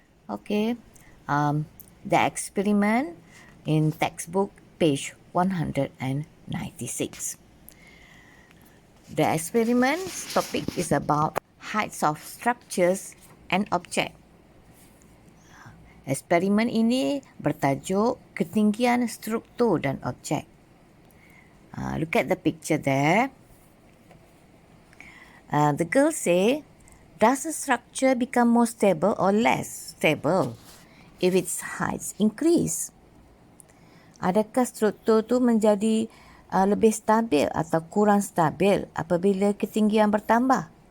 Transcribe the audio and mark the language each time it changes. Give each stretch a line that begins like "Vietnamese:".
English: Okay, the experiment in textbook page 196. The experiment's topic is about heights of structures and objects.
Malay: Eksperimen ini bertajuk ketinggian struktur dan objek.
English: Look at the picture there. The girl say, does the structure become more stable or less stable if its heights increase?
Malay: Adakah struktur tu menjadi lebih stabil atau kurang stabil apabila ketinggian bertambah?